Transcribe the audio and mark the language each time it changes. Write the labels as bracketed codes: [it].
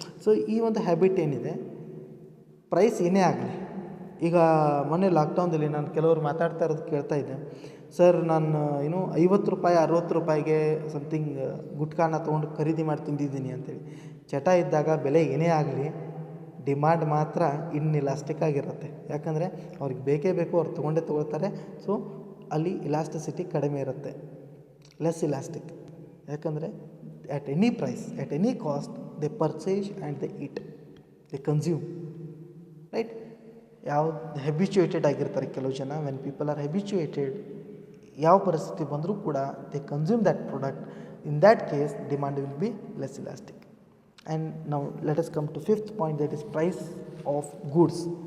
[kn] So ಈ ಒಂದು habit ಏನಿದೆ, ಪ್ರೈಸ್ ಏನೇ ಆಗಲಿ, ಈಗ ಮೊನ್ನೆ ಲಾಕ್ಡೌನ್ದಲ್ಲಿ ನಾನು ಕೆಲವರು ಮಾತಾಡ್ತಾ ಇರೋದು ಕೇಳ್ತಾ ಇದ್ದೆ, ಸರ್ ನಾನು 50 ರೂಪಾಯಿ 60 ರೂಪಾಯಿಗೆ ಸಮಥಿಂಗ್ ಗುಟ್ಕಾನ ತೊಗೊಂಡು ಖರೀದಿ ಮಾಡಿ ತಿಂದಿದ್ದೀನಿ ಅಂತೇಳಿ. ಚಟ ಇದ್ದಾಗ ಬೆಲೆ ಏನೇ ಆಗಲಿ ಡಿಮಾಂಡ್ ಮಾತ್ರ ಇನ್ಇಲಾಸ್ಟಿಕ್ ಆಗಿರುತ್ತೆ. ಯಾಕಂದರೆ ಅವ್ರಿಗೆ ಬೇಕೇ ಬೇಕು, ಅವ್ರು ತೊಗೊಳ್ತಾರೆ. ಸೊ ಅಲ್ಲಿ ಇಲಾಸ್ಟಿಸಿಟಿ ಕಡಿಮೆ ಇರುತ್ತೆ, [en] Less elastic. [kn] ಯಾಕಂದರೆ [en] at any price, at any cost, they purchase and they eat, they consume, right? [kn] ಹ್ಯಾಬಿಚುಯೇಟೆಡ್ ಆಗಿರ್ತಾರೆ ಕೆಲವು ಜನ. [en] when people are habituated, [kn] ಯಾವ ಪರಿಸ್ಥಿತಿ ಬಂದರೂ ಕೂಡ [en] They consume that product. In that case demand will be less elastic. And now let us come to fifth point, that is price of goods.